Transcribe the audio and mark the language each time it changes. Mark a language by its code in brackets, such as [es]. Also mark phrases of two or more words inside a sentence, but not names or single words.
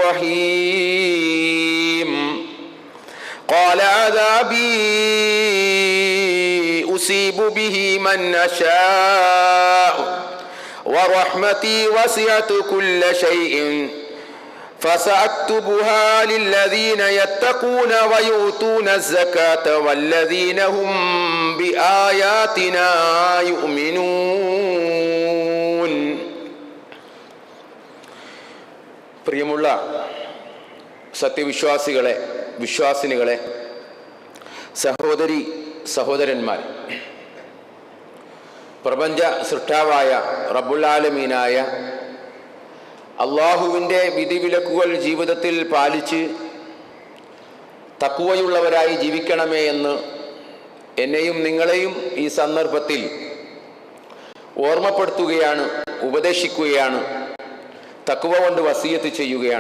[ar] الرحيم قال عذابي أصيب به من أشاء ورحمتي وسعت كل شيء فسأكتبها للذين يتقون ويؤتون الزكاة والذين هم بآياتنا يؤمنون. [ml] പ്രിയമുള്ള സത്യവിശ്വാസികളെ, വിശ്വാസിനികളെ, സഹോദരി സഹോദരന്മാർ, പ്രപഞ്ച സൃഷ്ടാവായ [ar] رب العالمين [ml] അള്ളാഹുവിൻ്റെ വിധിവിലക്കുകൾ ജീവിതത്തിൽ പാലിച്ച് തഖ്വയുള്ളവരായി ജീവിക്കണമേ എന്ന് എന്നെയും നിങ്ങളെയും ഈ സന്ദർഭത്തിൽ ഓർമ്മപ്പെടുത്തുകയാണ്, ഉപദേശിക്കുകയാണ്, തഖ്വ കൊണ്ട് വസിയത്ത് ചെയ്യുകയാണ്.